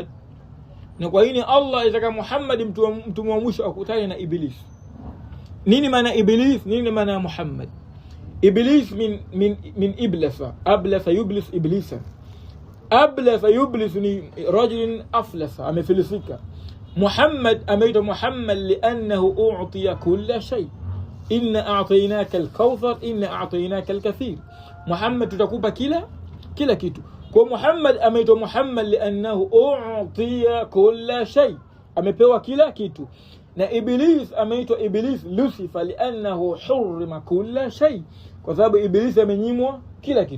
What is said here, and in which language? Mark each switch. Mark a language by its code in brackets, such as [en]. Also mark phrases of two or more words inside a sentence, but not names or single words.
[sw] Na kwa nini Allah itaka Muhammad mtume wa mwisho akutane na Iblis? Nini maana Iblis? Nini maana Muhammad? [ar] إبليس من إبلاس، أبلس يبلس إبلاسا. أبلس يبلس ni رجل أفلس, amefilisika. [sw] Muhammad ameitwa Muhammad [ar] لأنه أعطي كل شيء. إنا أعطيناك الكوثر، إنا أعطيناك الكثير. [sw] Muhammad tutakupa kila kitu. Kwa Muhammad ameitwa Muhammad [ar] لأنه أعطي كل شيء, [sw] amepewa kila kitu. Na Iblis ameitwa Iblis Lucifer [ar] لأنه حرم كل شيء, [sw] kwa sababu Iblis amenyimwa kila kitu.